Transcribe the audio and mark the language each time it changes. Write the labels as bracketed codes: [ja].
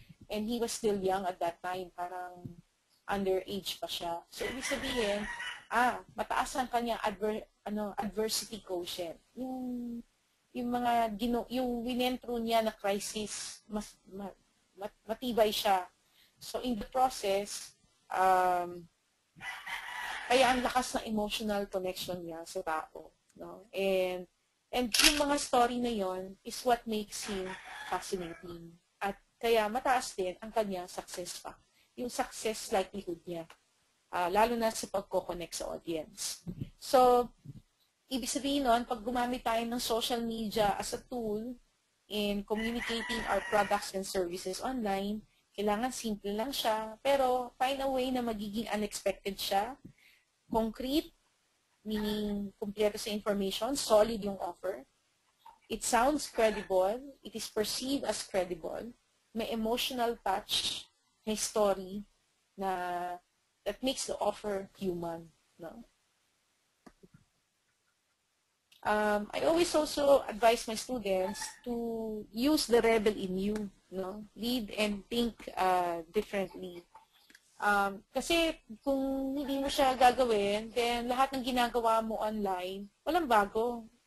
[en] And he was still young at that time, [tl] parang underage pa siya. So, ibig sabihin, mataas ang kanyang adversity quotient. Yung mga yung winentro niya na crisis, matibay siya. So, [en] in the process, [tl] kaya ang lakas ng emotional connection niya sa tao. No? [en] And [tl] yung mga story na yon [en] is what makes him fascinating. [tl] At kaya mataas din ang kanya success pa. Yung success likelihood niya. Lalo na sa pagko-connect sa audience. So, ibig sabihin nun, pag gumamit tayo ng social media as a tool in communicating our products and services online, kailangan simple lang siya, pero [en] find a way [tl] na magiging unexpected siya, concrete, meaning kumpleto sa information, solid yung offer. [en] It sounds credible, it is perceived as credible, [tl] may emotional touch, may story na [en] that makes the offer human. No? I always also advise my students to use the rebel in you, no? Lead and think differently. [tl] Kasi kung hindi mo siya gagawin, then lahat ng ginagawa mo online, walang bago.